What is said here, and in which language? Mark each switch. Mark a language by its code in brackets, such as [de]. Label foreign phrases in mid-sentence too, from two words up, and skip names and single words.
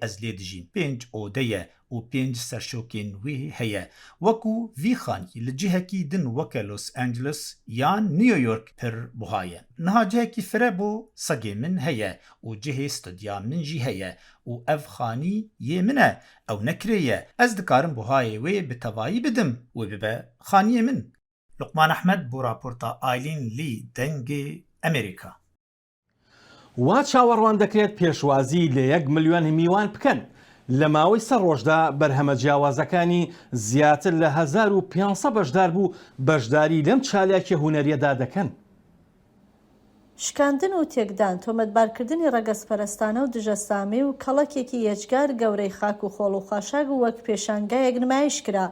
[ku] ez lê dijîm pênc ode ye û pênc serşokên wê heye wekû vî xanî li cihekî din weke Los Angeles yan New York pir buha ye niha cihekî fire bû segê min heye û cihê studya min jî heye û ev xanî yê min e ew nekirê ye ez dikarim buhayê wê bi tevayî bidim wê bibe xaniyê min Luqman Ehmed bû raporta Aylin Lee dengê Amerîka [ckb] وا چاوەڕوان دەکرێت پێشوازی لە 1 ملیۆن میوان بکەن لە ماوەی سەر ڕۆژدا بەرهەمە جیاوازەکانی زیاتر لە 1500 بەشدار بوو بەشداری لەم چالاکیە هونەریەدا دەکەن. شکاندن و تێکدان تۆمەتبارکردنی ڕەگەزپەرستانە و دژەسامی و کەڵەکێکی یەجگار گەورەی خاک و خۆڵ و خاشاگ و وەک پێشانگایەک نمایش کرا.